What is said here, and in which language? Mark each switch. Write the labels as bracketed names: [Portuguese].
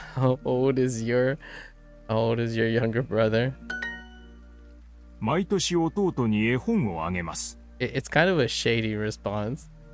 [English] How old is your younger brother? [Japanese] 毎年弟に絵本をあげます。 [English] It's kind of a shady response.